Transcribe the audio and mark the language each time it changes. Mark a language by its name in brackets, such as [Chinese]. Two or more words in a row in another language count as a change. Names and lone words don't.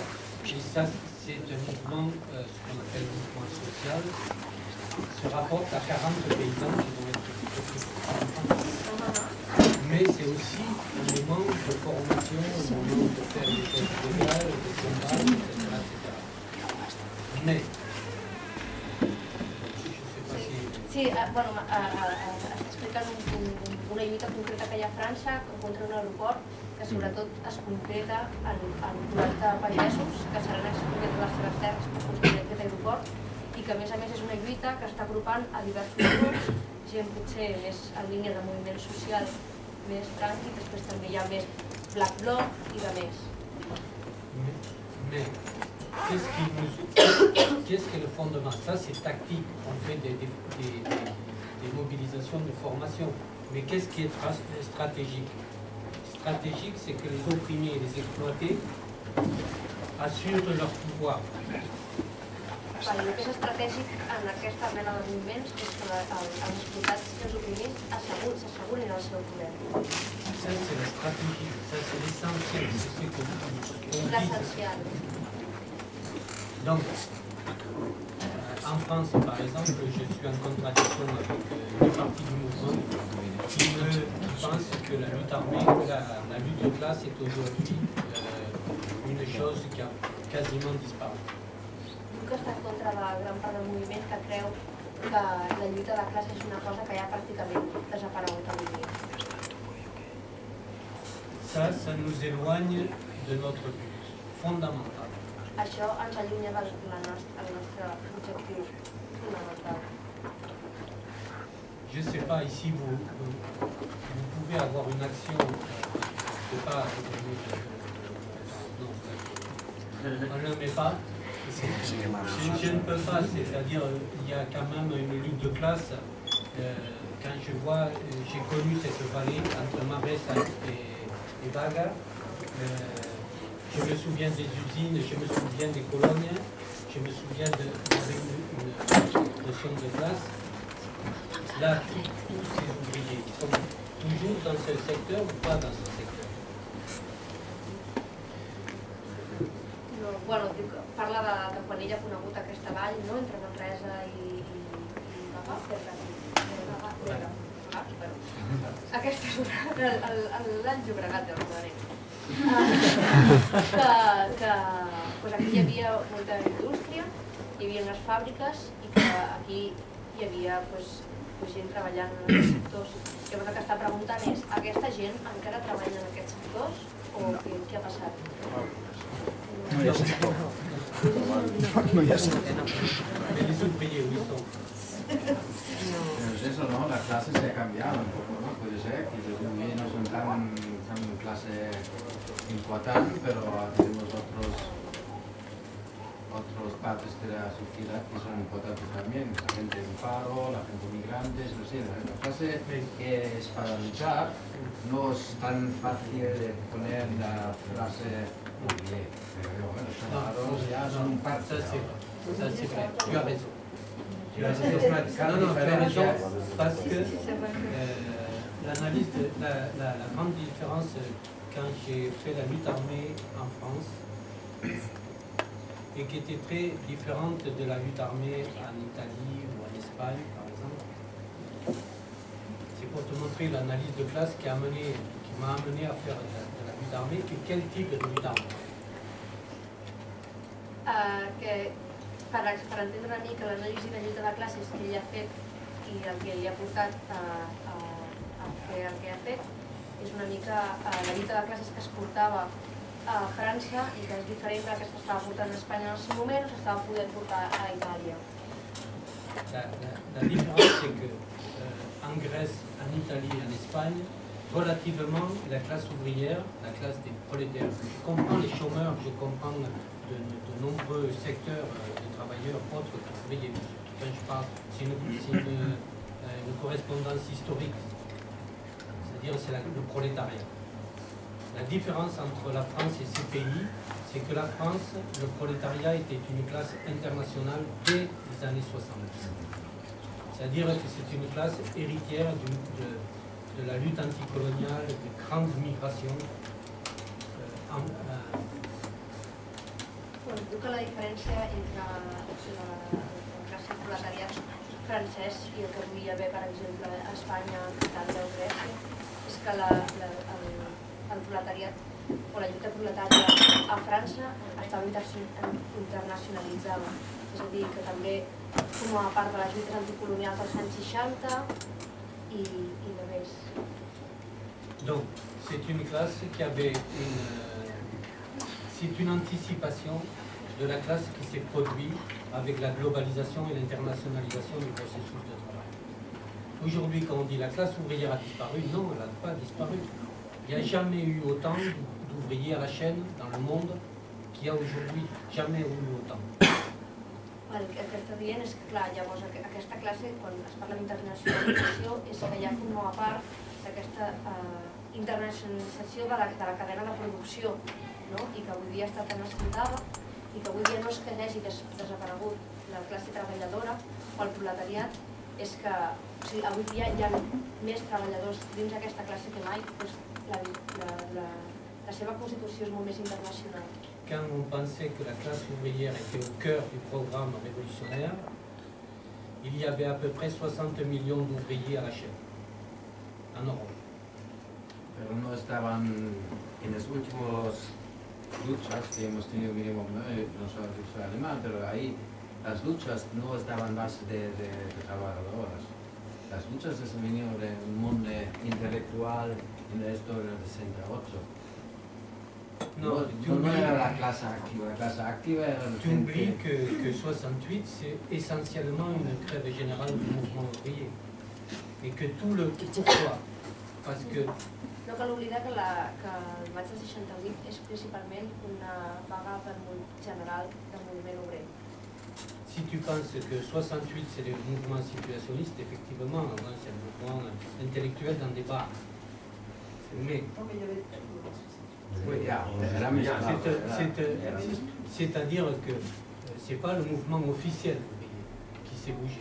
[French] Et ça, c'est un mouvement, ce qu'on appelle le mouvement social, se rapporte à 40 paysans qui vont être mais c'est aussi un moment de formation, un moment de faire des choses légales, de combat, etc. Mais, je ne sais pas si... [Catalan] Sí, bueno, està explicant una lluita concreta que hi ha a França contra un aeroport que sobretot es concreta en 40 pagesos que seran expulsats de les seves terres per construir aquest aeroport i que a més és una lluita que està agrupant a diversos grups, gent potser més en línia de moviment social més tranqui, després també hi ha més Black Bloc i de més. [French] Mais, qu'est-ce que le fondement? Ça, c'est tactique. On fait des mobilisations de formation. Mais qu'est-ce qui est stratégique? Stratégique, c'est que les opprimés et les exploités assurent leur pouvoir. [Catalan] El que és estratègic en aquesta mena de moviments és que els explotats i els oprimits s'assegurin el seu poder. [French] Ça, c'est la stratégie, ça, c'est l'essentiel, c'est ce que on dit. [Catalan] L'essencial. [French] Donc, en France, par exemple, je suis en contradiction avec une partie du mouvement qui pense que la lutte armée, la lutte de classe est aujourd'hui une chose qui a quasiment disparu. [Catalan] Que està en contra de gran part del moviment que creu que la lluita de classe és una cosa que ja pràcticament desaparegut avui dia. [French] Ça nous éloigne de notre but fondamental. [Catalan] Això ens allunya del nostre objectiu fonamental. [French] Je ne sais pas, ici vous pouvez avoir une action, je ne sais pas, Non, on ne le met pas. Je ne peux pas, c'est-à-dire il y a quand même une lutte de classe. Quand je vois, j'ai connu cette vallée entre Marbessa et Baga. Je me souviens des usines, je me souviens des colonies, je me souviens une notion de classe. Là, tous ces ouvriers, ils sont toujours dans ce secteur ou pas dans ce secteur? [Catalan] No, bueno, parla de quan ella ha conegut aquesta vall, no?, entre Manresa i Bagà, aquesta és l'Alt Llobregat de l'Almadanenc. Que aquí hi havia molta indústria, hi havia unes fàbriques i que aquí hi havia gent treballant en aquests sectors. Llavors el que està preguntant és, aquesta gent encara treballa en aquests sectors o què ha passat? No hi ha sector. No hi ha sector. [French] Les ouvriers, où sont? [Spanish] Pues eso, ¿no? La clase se ha cambiado un poco, ¿no? Puede ser que los niños no son tan clase importante, pero tenemos otros partes de la sociedad que son importantes también. La gente en paro, la gente migrantes, no sé. La clase que es para luchar no es tan fácil de poner la frase muy bien. Pero bueno, los trabajadores ya son un parte. [French] Ça c'est vrai, tu as raison. Tu as raison, parce que l'analyse, la grande différence quand j'ai fait la lutte armée en France et qui était très différente de la lutte armée en Italie ou en Espagne par exemple, c'est pour te montrer l'analyse de classe qui m'a amené à faire de la lutte armée et quel type de lutte armée. [Catalan] Per entendre una mica l'anàlisi de lluita de classes que ell ha fet i el que li ha portat a fer el que ha fet és una mica la lluita de classes que es portava a França i que és diferent de la que s'estava portant a Espanya en el seu moment o s'estava podent portar a Itàlia. [French] La différence c'est que en Grèce, en Italie et en Espagne, relativement la classe ouvrière, la classe des prolétaires, je comprends les chômeurs, je comprends de nombreux secteurs de travailleurs autres qu'ouvriers. Quand je parle, c'est une correspondance historique, c'est-à-dire c'est le prolétariat. La différence entre la France et ces pays, c'est que la France, le prolétariat était une classe internationale dès les années 70. C'est-à-dire que c'est une classe héritière de la lutte anticoloniale, de grandes migrations. [Catalan] Bueno, diu que la diferència entre la classe proletariat francès i el que podria haver, per exemple, a Espanya, Itàlia o Grècia, és que el proletariat o la lluita proletària a França estava internacionalitzada. És a dir, que també formava part de les lluites anticolonials dels anys 60 i de més. [French] Donc, c'est une classe qui avait c'est une anticipation de la classe qui s'est produite avec la globalisation et l'internationalisation du processus de travail. Aujourd'hui, quand on dit la classe ouvrière a disparu, non, elle n'a pas disparu. Il n'y a jamais eu autant d'ouvriers à la chaîne dans le monde qu'il y a aujourd'hui. Jamais eu autant. [Catalan] El que està dient és que, clar, llavors aquesta classe, quan es parla d'internacionalització, és que ja formava part d'aquesta internacionalització de la cadena de producció, i que avui dia està tan escoltada i que avui dia no és que hagi desaparegut la classe treballadora o el proletariat, és que avui dia hi ha més treballadors dins d'aquesta classe que mai, la seva constitució és molt més internacional. [French] Quand on pensait que la classe ouvrière était au cœur du programme révolutionnaire, il y avait à peu près 60 millions d'ouvriers à la chaîne, en Europe. [Spanish] Pero no estaban en los últimos luchas que hemos tenido mínimo, no solo en alemán, pero ahí las luchas no estaban más de trabajadoras. Las luchas han venido del mundo intelectual en la historia del 68. No era la [French] classe active. [Spanish] La [French] classe active [Spanish] era la [French] Tu oublies que 68, c'est essentiellement une grève générale du mouvement ouvrier. Et que tout le pourquoi, Parce que [Catalan] no cal oblidar que el maig del 68 és principalment una vaga general del moviment obrer. [French] si tu penses que 68 c'est le mouvement situationniste, effectivement, c'est un mouvement intellectuel dans des bars. Mais c'est-à-dire que ce n'est pas le mouvement officiel qui s'est bougé.